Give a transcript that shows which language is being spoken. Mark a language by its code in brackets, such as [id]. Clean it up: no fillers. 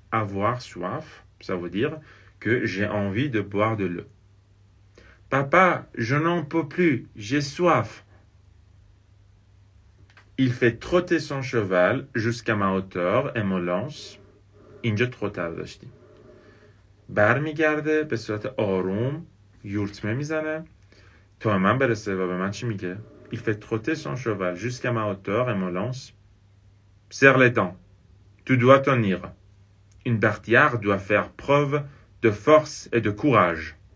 [fr] Avoir soif, ça veut dire que j'ai envie de boire de l'eau. Papa, je n'en peux plus, j'ai soif. Il fait trotter son cheval jusqu'à ma hauteur et me lance. [fa] اینجا تروتر داشتیم. برمیگرده به صورت آروم یورتمه میزنه تا من برسه و به من چی میگه؟ Il fait trotter son cheval jusqu'à ma hauteur et me lance. [fr] Serre les dents. Tu dois tenir. Une bartière doit faire preuve de force et de courage.